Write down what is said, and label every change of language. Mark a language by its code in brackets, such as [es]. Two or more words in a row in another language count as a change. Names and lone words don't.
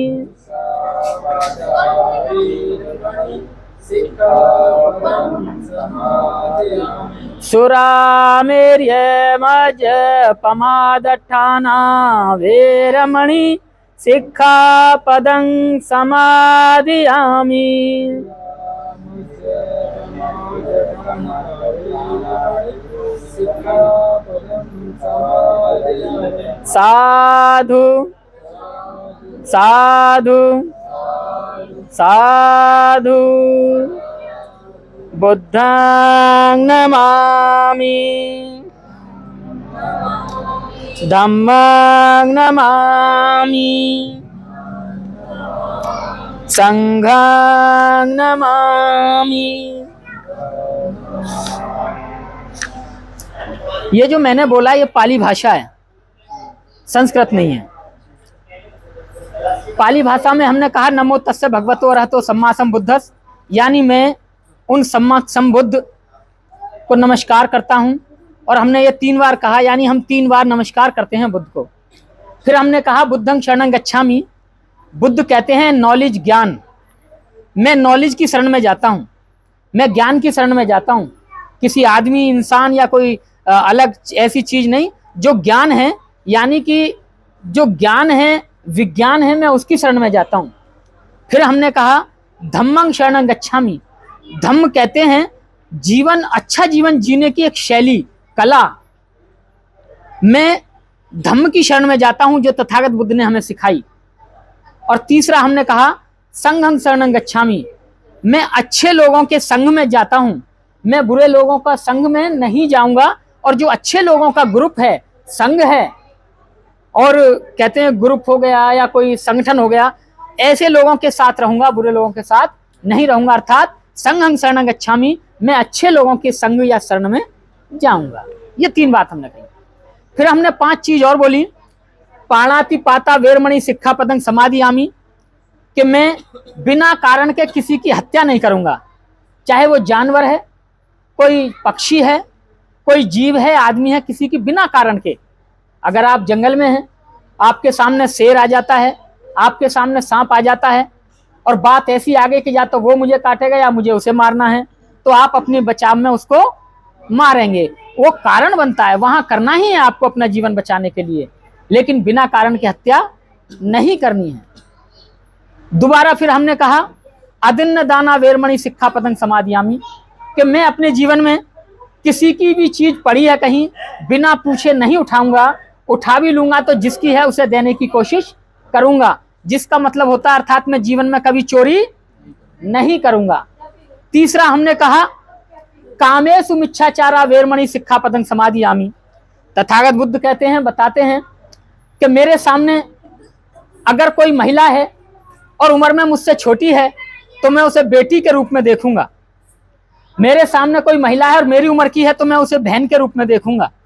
[pi] सुरामेर्यमजपमादठाना वेरमणि सिक्खापदं समादयामि। साधु साधु साधु बुद्धं नमामि धम्मं नमामि संघं नमामि। [hi] ये जो मैंने बोला ये पाली भाषा है, संस्कृत नहीं है। पाली भाषा में हमने कहा [pi] नमो तस्य भगवतो अरहतो सम्मा सम्बुद्धस्, [hi] यानी मैं उन [pi] सम्मा सम्बुद्ध [hi] को नमस्कार करता हूं। और हमने ये 3 बार कहा, यानी हम 3 बार नमस्कार करते हैं बुद्ध को। फिर हमने कहा [pi] बुद्धं शरणं गच्छामि, [hi] बुद्ध कहते हैं नॉलेज, ज्ञान। मैं नॉलेज की शरण में जाता हूं, मैं ज्ञान की शरण में जाता हूं, किसी आदमी, इंसान या कोई अलग ऐसी चीज नहीं। जो ज्ञान है, यानी कि जो ज्ञान है, विज्ञान है, मैं उसकी शरण में जाता हूं। फिर हमने कहा [pi] धम्मं शरणं गच्छामि, [hi] धम्म कहते हैं जीवन, अच्छा जीवन जीने की एक शैली, कला। मैं धम्म की शरण में जाता हूं जो तथागत बुद्ध ने हमें सिखाई। और तीसरा हमने कहा [pi] संघं शरणं गच्छामि, [hi] मैं अच्छे लोगों के संग में जाता हूं, मैं बुरे लोगों का संग में नहीं जाऊंगा। और जो अच्छे लोगों का ग्रुप है, संग है, और कहते हैं ग्रुप हो गया या कोई संगठन हो गया, ऐसे लोगों के साथ रहूंगा, बुरे लोगों के साथ नहीं रहूंगा। [pi] अर्थात संघं शरणं गच्छामि, [hi] मैं अच्छे लोगों के संग या शरण में जाऊंगा। ये 3 बात हमने कही। फिर हमने 5 चीज और बोली। [pi] पाणातिपाता वेरमणि सिक्खापदं समादयामि, [hi] कि मैं बिना कारण के किसी की हत्या नहीं करूंगा, चाहे वो जानवर है, कोई पक्षी है, कोई जीव है, आदमी है, किसी की बिना कारण के। अगर आप जंगल में हैं, आपके सामने शेर आ जाता है, आपके सामने सांप आ जाता है, और बात ऐसी आगे कि या तो वो मुझे काटेगा या मुझे उसे मारना है, तो आप अपने बचाव में उसको मारेंगे। वो कारण बनता है, वहां करना ही है आपको अपना जीवन बचाने के लिए, लेकिन बिना कारण की हत्या नहीं करनी है। दोबारा फिर हमने कहा [pi] अदिन्न दाना वेरमणि सिक्खापदं समादयामि, [hi] कि मैं अपने जीवन में किसी की भी चीज पड़ी है कहीं, बिना पूछे नहीं उठाऊंगा, उठा भी लूंगा तो जिसकी है उसे देने की कोशिश करूंगा। जिसका मतलब होता है अर्थात मैं जीवन में कभी चोरी नहीं करूंगा। तीसरा हमने कहा [pi] कामेषु मिच्छाचारा वेरमणि सिक्खापदं समादयामि, [hi] तथागत बुद्ध कहते हैं, बताते हैं कि मेरे सामने अगर कोई महिला है और उम्र में मुझसे छोटी है तो मैं उसे बेटी के रूप में देखूंगा। मेरे सामने कोई महिला है और मेरी उम्र की है तो मैं उसे बहन के रूप में देखूंगा।